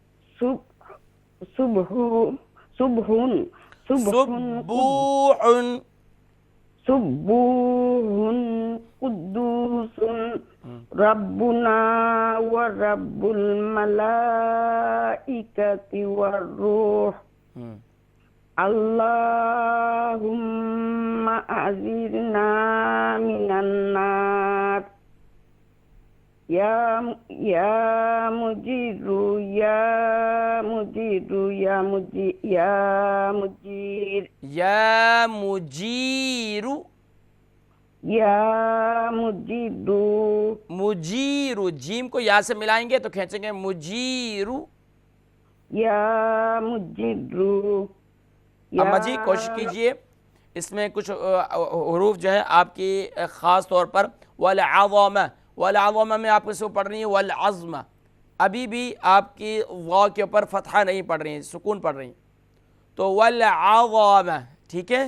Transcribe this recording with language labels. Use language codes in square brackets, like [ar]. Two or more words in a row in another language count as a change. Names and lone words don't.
[ar] سبح قدوس ربنا ورب الملائكة والروح اللهم أعذنا من النار يا مجير مجیر، [ur] جیم کو یا سے ملائیں گے تو کھینچیں گے مجیر. [ar] یا مجیر. [ur] اما جی کوشش کیجئے اس میں کچھ حروف جو ہیں آپ کی خاص طور پر والعظم میں آپ کو پڑھ رہی ہیں والعظم، ابھی بھی آپ کی واو کے اوپر فتحہ نہیں پڑھ رہی ہیں، سکون پڑھ رہی ہیں. تو والعظم، ٹھیک ہے.